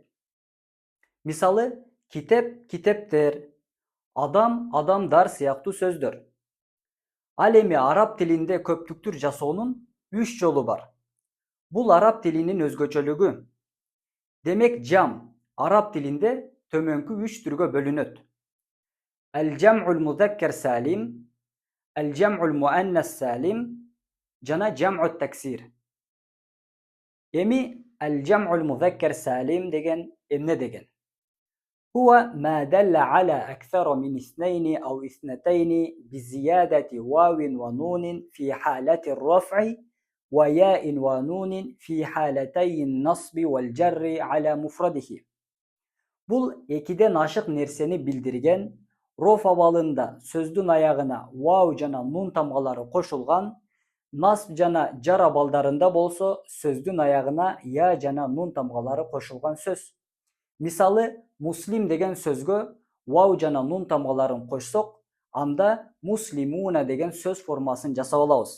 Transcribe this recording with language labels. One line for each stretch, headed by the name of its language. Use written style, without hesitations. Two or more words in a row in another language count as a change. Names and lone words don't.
Kyrgyz: Мисалы, китеп, китептер, адам, адамдар сыяктуу сөздөр. Ал эми араб тилинде көптүктүр жасоонун 3 жолу бар. Бул араб тилинин өзгөчөлүгү. Демек жам араб тилинде төмөнкү 3 түргө бөлүнөт.
Arabic: الجمع المذكر السالم، الجمع المؤنث السالم жана جمع التكسير.
Kyrgyz: Эми
Arabic: الجمع المذكر السالم
Kyrgyz: деген эмне деген?
Arabic: هو ما دل على أكثر من اثنين أو اثنتين بزيادة واو ونون في حالة الرفع وياء ونون في حالتي النصب والجر على مفرده.
Kyrgyz: Бул экиден ашык нерсени билдирген роф абалында сөздүн аягына вау жана нун тамгалары кошулган, насб жана жар абалдарында болсо сөздүн аягына я жана нун тамгалары кошулган сөз. Мисалы, муслим деген сөзгө вау жана нун тамгаларын кошсок, анда муслимуна деген сөз формасын жасап алабыз.